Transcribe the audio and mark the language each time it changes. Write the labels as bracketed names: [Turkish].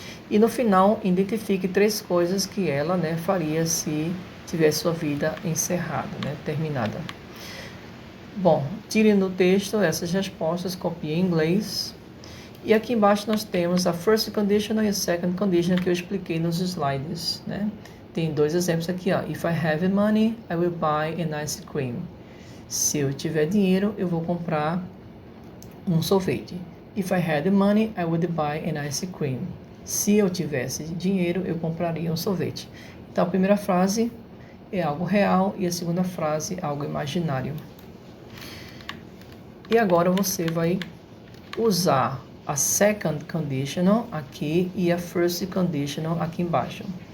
[Portuguese] E no final, identifique 3 coisas que ela, né, faria se tivesse sua vida encerrada, né, terminada. Bom, tire no texto essas respostas, copie em inglês. E aqui embaixo nós temos a first conditional e a second conditional que eu expliquei nos slides, né? Tem 2 exemplos aqui, ó. [English] If I have money, I will buy an ice cream. [Portuguese] Se eu tiver dinheiro, eu vou comprar um sorvete. [English] If I had money, I would buy an ice cream. [Portuguese] Se eu tivesse dinheiro, eu compraria um sorvete. Então, a primeira frase é algo real e a segunda frase é algo imaginário. E agora você vai usar a second conditional aqui e a first conditional aqui embaixo.